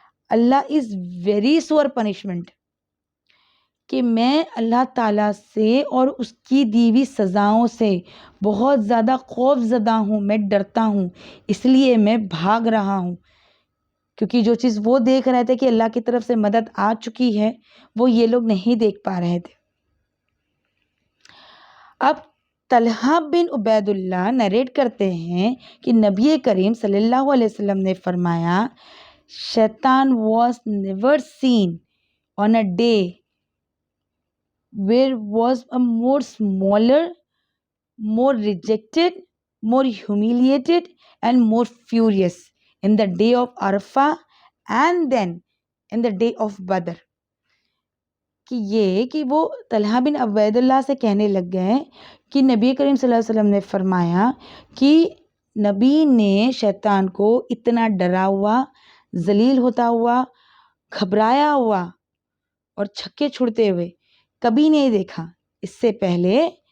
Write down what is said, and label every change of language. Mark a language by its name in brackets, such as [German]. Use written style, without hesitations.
[Urdu] Allah [English] is very sure punishment, [Urdu] کہ میں اللہ تعالیٰ سے اور اس کی دی ہوئی سزاؤں سے بہت زیادہ خوف زدہ ہوں، میں ڈرتا ہوں، اس لیے میں بھاگ رہا ہوں. کیونکہ جو چیز وہ دیکھ رہے تھے کہ اللہ کی طرف سے مدد آ چکی ہے وہ یہ لوگ نہیں دیکھ پا رہے تھے. اب طلحہ بن عبید اللہ نریٹ کرتے ہیں کہ نبی کریم صلی اللہ علیہ وسلم نے فرمایا شیطان [English] was never seen on a day where was a more smaller, more rejected, more humiliated and more furious in the day of Arafah and then in the day of Badr. [Urdu] کہ یہ کہ وہ طلحہ بن عبید اللہ سے کہنے لگ گئے کہ نبی کریم صلی اللہ علیہ وسلم نے فرمایا کہ نبی نے شیطان کو اتنا ڈرا ہوا، ذلیل ہوتا ہوا، گھبرایا ہوا اور چھکے چھڑتے ہوئے کبھی نہیں دیکھا اس سے پہلے.